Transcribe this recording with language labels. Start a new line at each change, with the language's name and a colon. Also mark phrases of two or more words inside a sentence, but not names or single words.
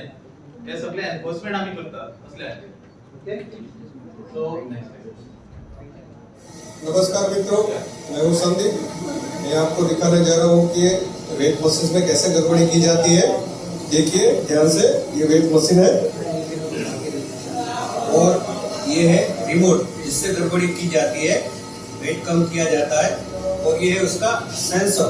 Marathi: हे सगळे एन्फोर्समेंट आम्ही करतात असले
English: okay so next
Hindi: नमस्कार मित्रों, मैं हूं संदीप। मैं आपको दिखाने जा रहा हूं कि वेट मशीन में कैसे गड़बड़ी की जाती है। देखिए ध्यान से, ये वेट मशीन है और ये है रिमोट जिससे गड़बड़ी की जाती है, वेट कम किया जाता है और ये है उसका सेंसर।